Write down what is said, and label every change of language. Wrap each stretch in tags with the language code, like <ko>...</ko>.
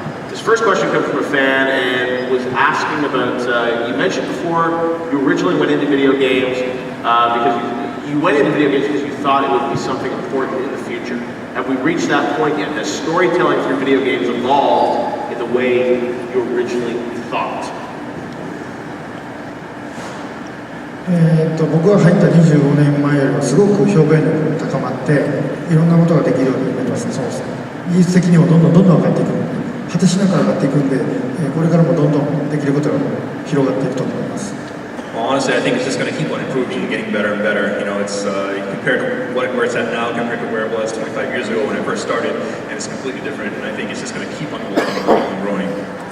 <en>This first question comes from a fan and was asking about, you mentioned before you originally went into video games because you went into video games because you thought it would be something important in the future. Have we reached that point yet? Has storytelling through video games evolved in the way you originally thought?</en> <ja>僕が入った25年前よりはすごく表現力が高まっていろんなことができるようになりますね。そうですね。技術的にもどんどん上がっていくので果てしなく上がっていくんでこれからもどんどんできることが広がっていくと思います。</ja> <en>Well, honestly, I think it's just going to keep on improving and getting better and better. You know, it's compared to where it's at now, compared to where it was 25 years ago when I first started, and it's completely different. And I think it's just going to keep on evolving and growing.</en>